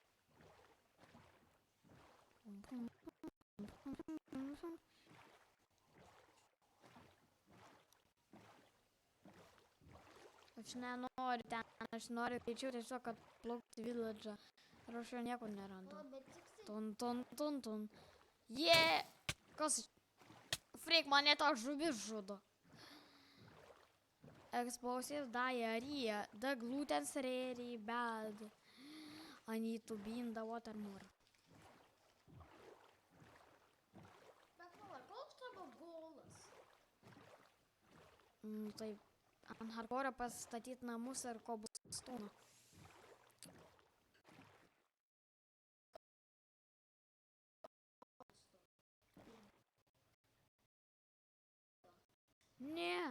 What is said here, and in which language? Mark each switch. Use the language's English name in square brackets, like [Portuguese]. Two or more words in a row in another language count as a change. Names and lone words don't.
[Lithuanian] Aš nenoriu ten, aš noriu greičiau tiesiog atplaukti village'ą. Ir aš jo nieko nerandu. Tun. Kas? Freak, mane to žuvis žudo. [English] Explosive diarrhea. The gluten's really bad. I need to be in the water more. [Lithuanian] Bet koks tavo golas? Tai ant hardcore pastatyti namus ir koblstoną. Ne.